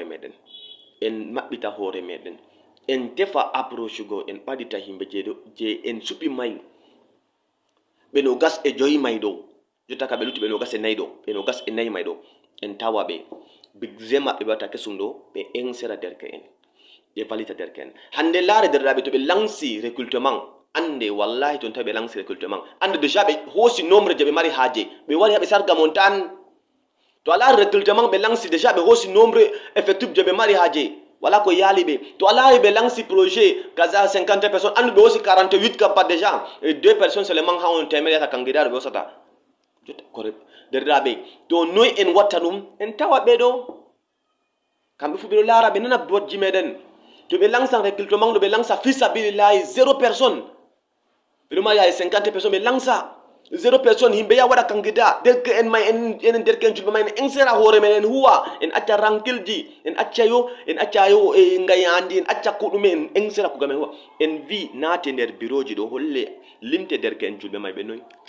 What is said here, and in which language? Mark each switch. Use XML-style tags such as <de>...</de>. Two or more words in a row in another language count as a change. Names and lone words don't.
<ff>hoore meɗen en tefa approche go en ɓadita himɓe je en suɓi may ɓe no gas e joyi may ɗo jotta ka ɓe lutti ɓe no gas e nayi ɗo ɓe no gas e nayi may ɗo en tawa ɓe budget maɓɓe ɓe watta kesum ɗo ɓe ensera derke en ɓe valita derke en hande laare derɗiraɓe to ɓe lansi recrutement ande wallahi ton tawi ɓe lansi recrutement ande déjà ɓe hoosi nombre je ɓe mari haaje ɓe wari haɓe sarga mon tan to a laari recrutement ɓe lansi déjà ɓe hoosi nombre effectif je ɓe mari haaje wala ko yaali ɓe to a laari ɓe lansi projet kaza 50 personnes andu ɓe hoosi 48 kam pat déjà</ff> <fr>2 personnes seulement</fr> <ff>ha on temere yata candidat ɓe hosata derɗiraɓe to noy en watta ɗum en tawa ɓe ɗo kamɓe fu ɓeɗo laara ɓe nana bojji meɗen to ɓe lansan recrutement ɗo ɓe lansa fisabilillahi 0 personne ɓeɗo mari hay 50 personnes ɓe lansa 0 personne yimɓe ya waɗa candidat derke en may enen derke en julɓe may en sera hoore men en huwa en acca rankilji en acca yo e ngayandi en acca ko ɗume en sera kuga men huwa en wi naate nder bureau ji ɗo holle limte derke en julɓe may ɓe noyi</ff>